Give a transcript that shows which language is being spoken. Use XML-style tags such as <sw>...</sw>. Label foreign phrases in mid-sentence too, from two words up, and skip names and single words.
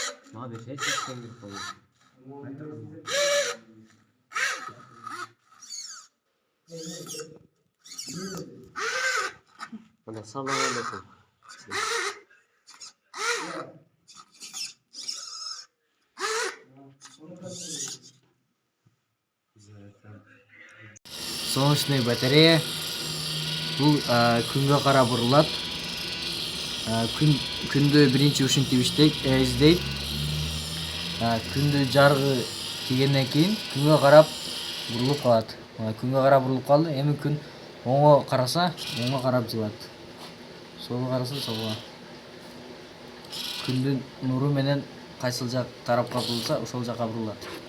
<tr>Abi şey sistemi koyuyor. Hadi</tr> <ar>سلام عليكم.</ar> <ru>Солнечный батарея.</ru> <kk>Бұл күнге қарап бұрылады.</kk> <ky>Күнді бірінші ушинтип издейт. Күндү жарыгы тийгенден кийин күнгө карап бурулуп калат. Күнгө карап бурулуп калды. Эми күн оңго караса, оңго карап жылат. Солго караса, солго. Күндүн нуру менен кайсыл жак тарапка бурулса, ошол жакка бурулат.</ky>